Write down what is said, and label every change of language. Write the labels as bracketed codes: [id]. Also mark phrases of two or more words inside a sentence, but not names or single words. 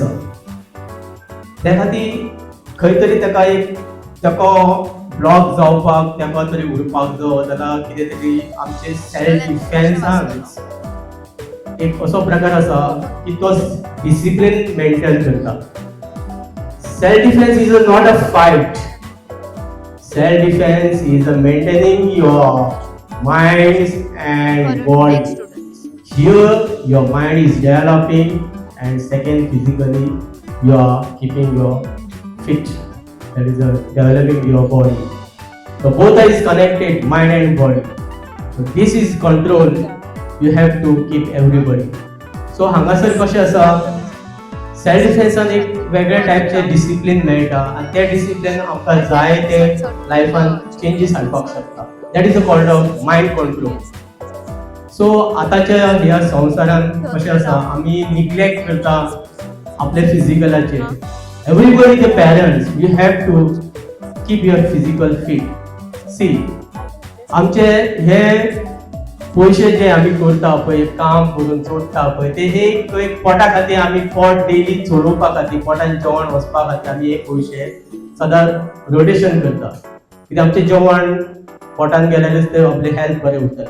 [kok] त्या खातीर खंय तरी ताका एक ताका ब्लॉक जावपाक ताका तरी उरपाक जाय जाल्यार कितें तरी आमचे सेल्फ डिफेन्सान एक असो प्रकार आसा की तो डिसिप्लिन मेंटेन करता. [en] Self defence is not a fight. Self defence is maintaining your mind and body. Here your mind is developing and second physically you are keeping your fit. That is developing your body. So both are connected, mind and body. So this is control. You have to keep everybody. [kok] So हांगासर कशें आसा सेल्फ डिफेन्सान एक वेगळ्या टायपचे डिसिप्लिन मेळटा आनी ते डिसिप्लिन आमकां जाय ते लायफान चेंजीस हाडपाक शकता. [en] That is a called of mind control. [kok] सो आतांच्या ह्या संवसारान कशें आसा आमी निग्लेक्ट करता आपले फिजिकलाचेर. [en] Everybody the parents you have to keep your physical fit. [kok] सी आमचे हे पयशे जे आमी करता पळय, काम करून जोडटा पळय, ते एक पोटा खातीर आमी पोट डेली चलोवपा खातीर, पोटान जेवण वचपा खातीर आमी एक पयशे सदांच रोटेशन करता. कित्याक आमचें जेवण पोटान गेल्यारूच ते आपले हेल्थ बरें उरतलें.